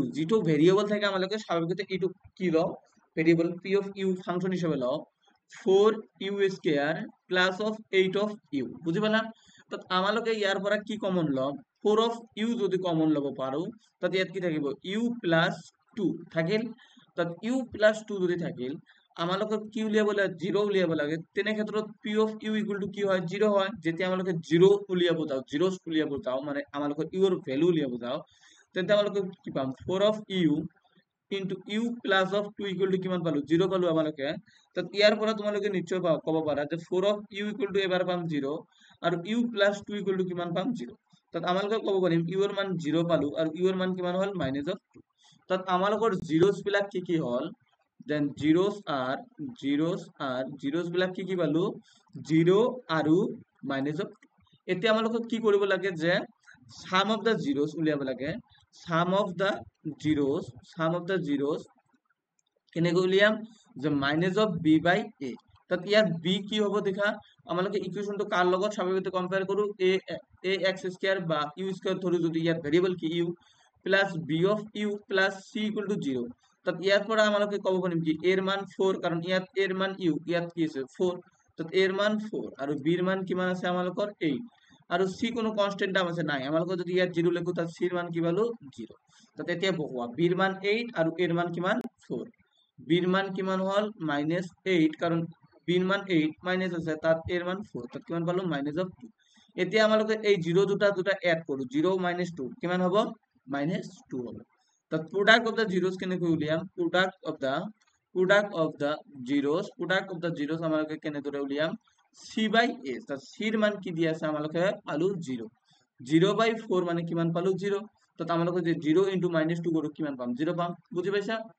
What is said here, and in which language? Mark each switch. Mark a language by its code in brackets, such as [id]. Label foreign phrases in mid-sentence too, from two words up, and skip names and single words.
[as] যেটো ভেৰিয়েবল থাকে আমালোকে স্বাভাৱিকতে এইটো কি লও [en] variable p of u function [as] হিসাবে লও [en] 4u² plus of 8 of u [as] বুঝি পালা তাত আমালোকে ইয়াৰ পৰা কি কমন লম [en] 4 of u [as] যদি কমন লব পাৰো তাত ইয়াত কি থাকিব [en] u plus 2 [as] থাকিল তাত [en] u plus 2 [as] যদি থাকিল আমালোকে কি উলিয়াব লাগে 0 উলিয়াব লাগে তেনে ক্ষেত্ৰত [en] p of u equal to [as] কি হয় 0 হয় যেতিয়া আমালোকে 0 উলিয়াব যাও zeros উলিয়াব যাও মানে আমালোকে u এর ভ্যালু উলিয়াব যাও তেন্তে আমালোকে কি পাম [en] 4 of u into u plus of 2 equal to [as] কিমান পালো 0 পালো আমালোকে তাত ইয়াৰ পৰা তোমালোকে নিশ্চয় ক'ব পাৰা যে [en] 4 of u equal to [as] এবাৰ পাম 0 আৰু [en] u plus 2 equal to [as] কিমান পাম 0 তাত আমালোকে ক'ব পাৰিম u এর মান 0 পালো আৰু u এর মান কিমান হল [en] minus of 2 [as] তাত আমালোকৰ zeros বিলাক কি হল [en] then zeros [as] বিলাক কি পালো 0 আৰু [en] minus of 2 [as] এতিয়া আমালোকক কি কৰিব লাগে যে [en] sum of the zeros [as] উলিয়াব লাগে [en] sum of the zeros [as] কেনেকৈ উলিয়াম যে [en] minus of b by a [as] তাত ইয়াত b কি হ'ব দেখা আমালোকে ইকুৱেশনটো কাৰ লগত স্বাভাৱিকতে কম্পেয়াৰ কৰো ax² বা u² ধৰি যদি ইয়াত ভেৰিয়েবল কি [en] u plus b of u plus c equal to [as] 0 তাত ইয়াৰ পৰা আমালোকে ক'ব পাৰিম কি a এর মান 4 কাৰণ ইয়াত a এর মান u ইয়াত কি আছে 4 তাত a এর মান 4 আৰু b এর মান কিমান আছে আমালোকৰ 8 আৰু c কোনো কনস্ট্যান্ট দাম আছে নাই আমালোকে যদি ইয়াত 0 লিখো তাত c এর মান কি পালো 0 তাত এতিয়া বহুৱা b এর মান 8 আৰু a এর মান কিমান 4 b এর মান কিমান হল -8 কারণ b এর মান 8 মাইনাস আছে তাত a এর মান 4 তাত কিমান পালো -2 এতিয়া আমালোকে এই 0 দুটা এড কৰো 0 - 2 কিমান হ'ব -2 হ'ব তাত [en] product of the zeros [as] কেনেকৈ উলিয়াম [en] product of the [as] জিরোস আমালোকে কেনেদৰে উলিয়াম [en] c by a [as] তাত c এর মান কি দিয়া আছে আমালোকে পালো 0 0/4 মানে কিমান পালো 0 তাত আমালোকে যে 0 * -2 কৰো কিমান পাম 0 পাম বুঝি পাইছা